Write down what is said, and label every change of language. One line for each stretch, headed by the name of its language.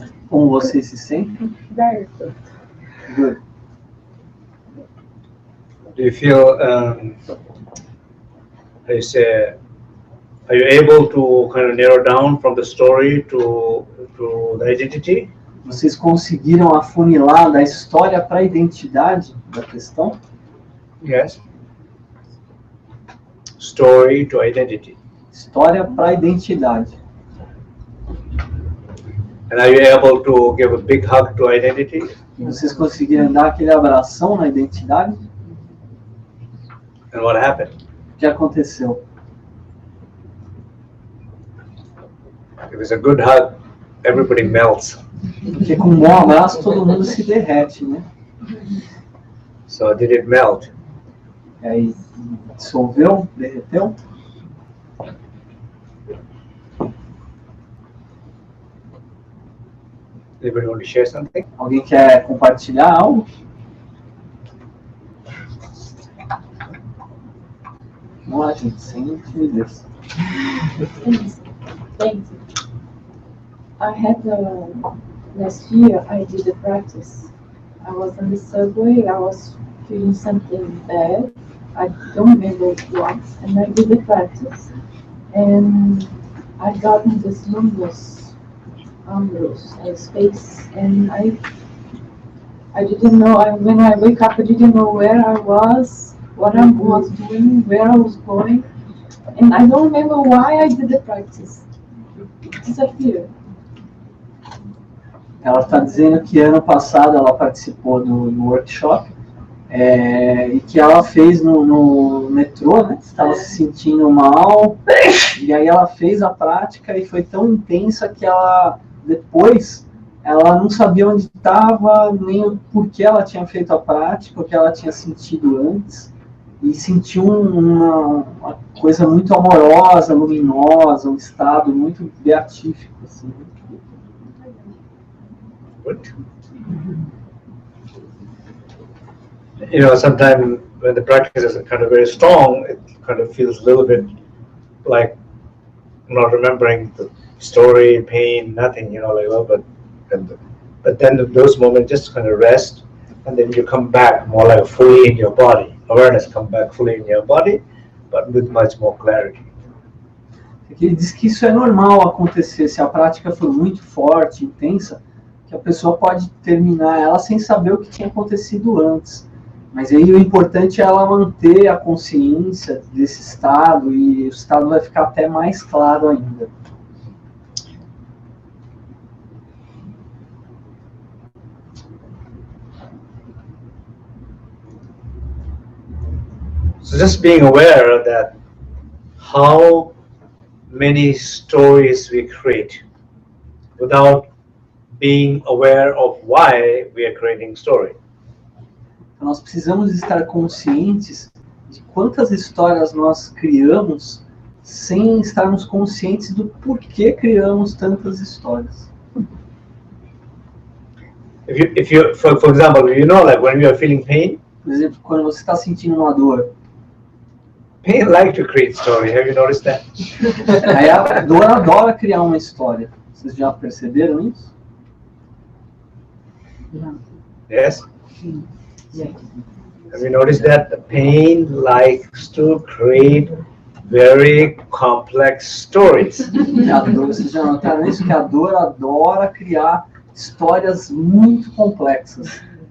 Portuguese: Como você se sente?
English: Very good. Good. Do you feel, how you say, are you able to kind of narrow down from the story to the identity?
Portuguese: Vocês conseguiram afunilar da história para a identidade da questão?
English: Yes. Story to identity.
Portuguese: História para a identidade.
English: And are you able to give a big hug to identity?
Portuguese: E vocês conseguiram dar aquele abração na identidade?
English: And what happened?
Portuguese: O que aconteceu?
English: If it's a good hug, everybody melts.
Portuguese: Porque com um bom abraço todo mundo se derrete, né?
English: So did it melt?
Portuguese: E aí dissolveu, derreteu.
English: Anybody want to share something?
Portuguese: Alguém quer compartilhar algo? Vamos lá, gente, sem timidez.
English: Thanks. I had last year I did a practice. I was on the subway. I was feeling something bad. I don't remember what, and I did the practice. And I got in this luminous space, and I didn't know. When I wake up, I didn't know where I was, what I was doing, where I was going, and I don't remember why I did the practice. It disappeared.
Portuguese: Ela está dizendo que ano passado ela participou do workshop e que ela fez no metrô, né? Estava se sentindo mal, e aí ela fez a prática e foi tão intensa que ela depois ela não sabia onde estava, nem o porquê ela tinha feito a prática, o que ela tinha sentido antes, e sentiu uma coisa muito amorosa, luminosa, um estado muito beatífico, assim.
English: Good. You know, sometimes when the practice is kind of very strong, it kind of feels a little bit like not remembering the story, pain, nothing, you know, like, well, but then those moments just kind of rest, and then you come back more like fully in your body. Awareness come back fully in your body, but with much more clarity.
Portuguese: Ele diz que isso é normal acontecer, se a prática for muito forte, intensa, que a pessoa pode terminar ela sem saber o que tinha acontecido antes. Mas aí o importante é ela manter a consciência desse estado, e o estado vai ficar até mais claro ainda.
English: So just being aware that how many stories we create without being aware of why we are creating story.
Portuguese: Então, nós precisamos estar conscientes de quantas histórias nós criamos sem estarmos conscientes do porquê criamos tantas histórias.
English: If you for example, you know, like when you are feeling pain,
Portuguese: Por exemplo, quando você está sentindo uma dor,
English: pain like to create story. Have you noticed that?
Portuguese: aí a dor adora criar uma história. Vocês já perceberam isso?
English: Yes. Have you noticed that the pain likes to create very complex stories?
Portuguese: Vocês já notaram isso? Que a dor adora criar histórias muito complexas.